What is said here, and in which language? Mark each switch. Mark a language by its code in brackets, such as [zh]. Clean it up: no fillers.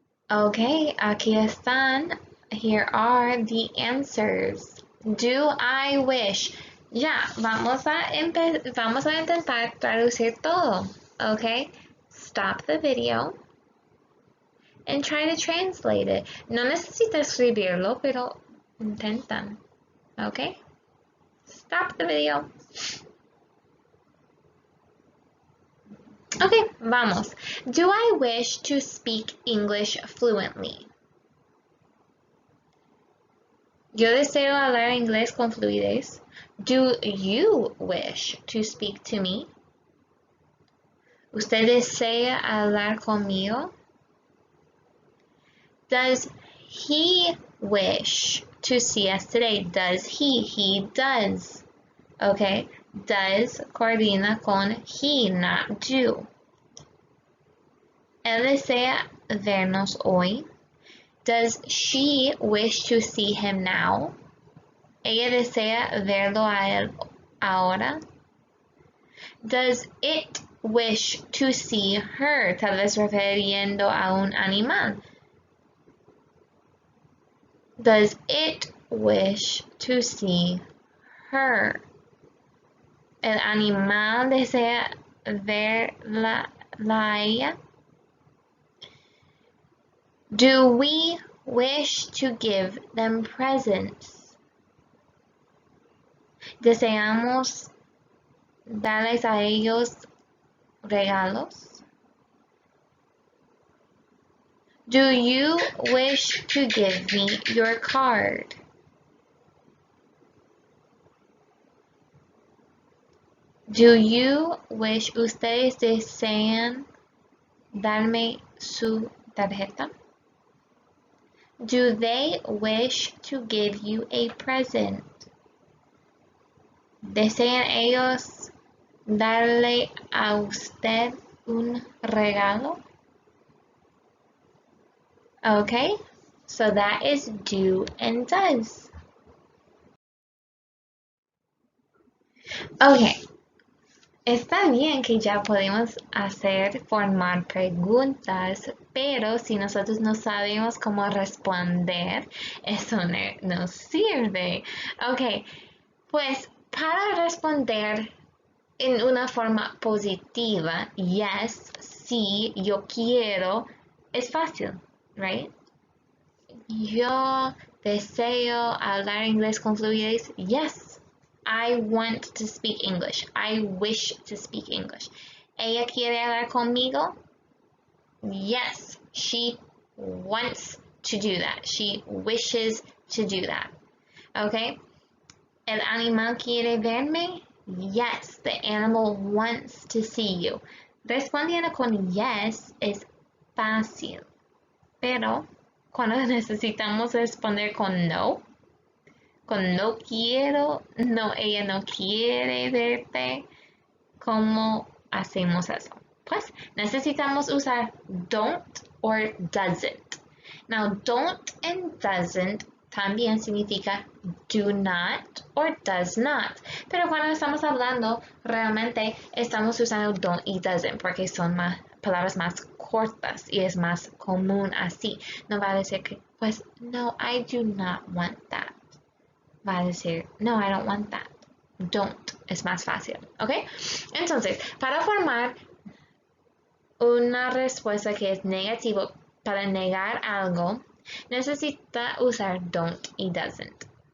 [en] Okay, [es] aquí están. [en] Here are the answers. Do I wish? [es] Ya, vamos a intentar traducir todo. [en] Okay, stop the video and try to translate it. [es] No necesitas escribirlo, pero intentan. [en] Okay, stop the video. [es] Okay, vamos. [en] Do I wish to speak English fluently? [es] Yo deseo hablar inglés con fluidez. [en] Do you wish to speak to me? [es] ¿Usted desea hablar conmigo? [en] Does he wish to see us today? Does he? He does. Okay, does [es] coordina con [en] he, not do. [es] Él desea vernos hoy. [en] Does she wish to see him now? [es] Ella desea verlo a él ahora. [en] Does it wish to see her? [es] Tal vez refiriendo a un animal. [en] Does it wish to see her? [es] El animal desea verla a ella. [en] Do we wish to give them presents? [es] ¿Deseamos darles a ellos regalos? [en] Do you wish to give me your card? Do you wish, [es] ustedes desean darme su tarjeta? [en] Do they wish to give you a present? [es] ¿Desean ellos darle a usted un regalo? [en] Okay, so that is do and does. [es] Okay, está bien que ya podemos formar preguntas, pero si nosotros no sabemos cómo responder, eso no nos sirve. Ok, pues para responder en una forma positiva, yes, sí, yo quiero, es fácil, right? Yo deseo hablar inglés con fluidez, yes. [en] I want to speak English. I wish to speak English. [es] ¿Ella quiere hablar conmigo? [en] Yes, she wants to do that. She wishes to do that. Okay? [es] ¿El animal quiere verme? [en] Yes, the animal wants to see you. [es] Respondiendo con yes es fácil. Pero cuando necesitamos responder con no quiero, no, ella no quiere verte, ¿cómo hacemos eso? Pues necesitamos usar don't or doesn't. [en] Now, don't and doesn't [es] también significa [en] do not or does not. [es] Pero cuando estamos hablando, realmente estamos usando don't y doesn't porque son palabras más cortas y es más común así. No va a decir que pues no, [en] I do not want that. [es] Va a decir, no, [en] I don't want that. [es] Don't es más fácil, ¿ok? Entonces, para formar una respuesta que es negativo, para negar algo, necesita usar don't y doesn't.